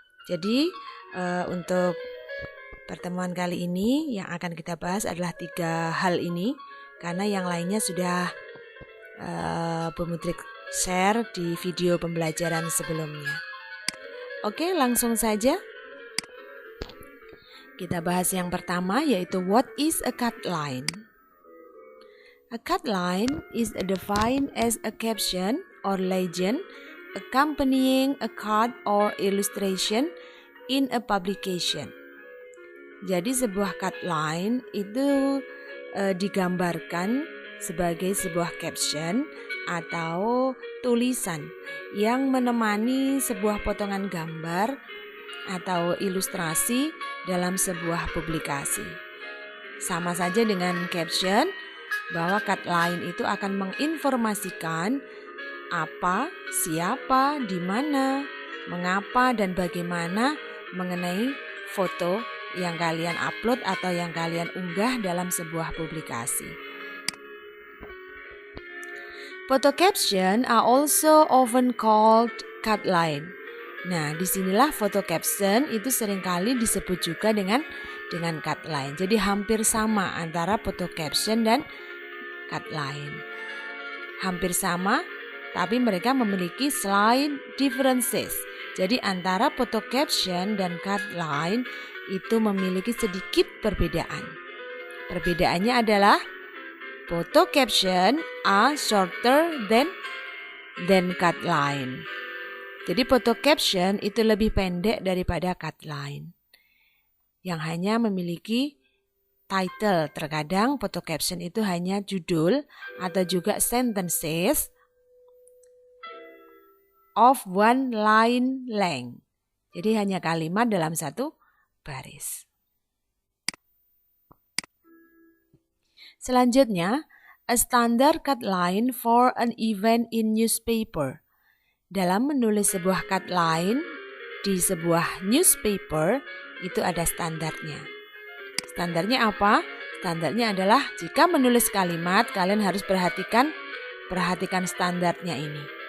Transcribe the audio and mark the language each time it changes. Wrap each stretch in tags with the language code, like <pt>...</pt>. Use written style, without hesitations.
<id>Jadi untuk pertemuan kali ini yang akan kita bahas adalah 3 hal ini, karena yang lainnya sudah Bu Mudrik share di video pembelajaran sebelumnya. Oke, langsung saja. Kita bahas yang pertama yaitu</id> <en>what is a cut line. A cut line is defined as a caption or legend accompanying a card or illustration in a publication.</en> <id>Jadi sebuah cut line itu digambarkan sebagai sebuah caption atau tulisan yang menemani sebuah potongan gambar atau ilustrasi dalam sebuah publikasi. Sama saja dengan caption, bahwa cut line itu akan menginformasikan apa, siapa, di mana, mengapa, dan bagaimana mengenai foto yang kalian upload atau yang kalian unggah dalam sebuah publikasi.</id> <en>Photo caption are also often called cut line.</en> <id>Nah, disinilah foto caption itu seringkali disebut juga dengan cut line. Jadi hampir sama antara foto caption dan cut line. Hampir sama, tapi mereka memiliki</id> <en>slight differences.</en> <id>Jadi antara foto caption dan cut line itu memiliki sedikit perbedaan. Perbedaannya adalah</id> <en>photo caption are shorter than cut line.</en> <id>Jadi photo caption itu lebih pendek daripada cut line, yang hanya memiliki title. Terkadang photo caption itu hanya judul atau juga</id> <en>sentences of one line length.</en> <id>Jadi hanya kalimat dalam satu baris. Selanjutnya,</id> <en>a standard cut line for an event in newspaper.</en> <id>Dalam menulis sebuah cut line di sebuah newspaper itu ada standarnya. Standarnya apa? Standarnya adalah jika menulis kalimat kalian harus perhatikan standarnya ini.</id>